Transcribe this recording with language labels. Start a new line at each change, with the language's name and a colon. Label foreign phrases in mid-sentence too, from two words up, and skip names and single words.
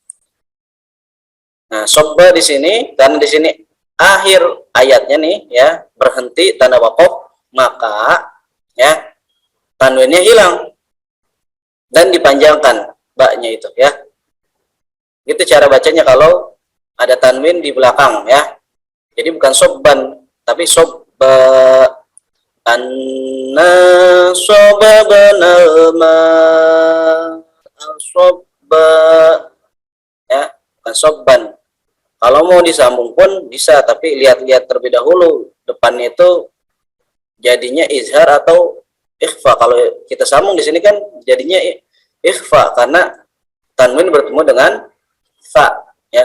Indonesian: Nah, sobba di sini karena di sini akhir ayatnya nih, ya, berhenti tanda wakof, maka ya tanwinnya hilang dan dipanjangkan baknya itu, ya. Itu cara bacanya kalau ada tanwin di belakang, ya. Jadi bukan sobban, tapi sobba.
Arabic: أنا صببنا ما صبا,
Indonesian: ya, bukan sobban. Kalau mau disambung pun bisa, tapi lihat-lihat terlebih dahulu depannya itu jadinya izhar atau ikhfa. Kalau kita sambung di sini kan jadinya ikhfa karena tanwin bertemu dengan fa, ya.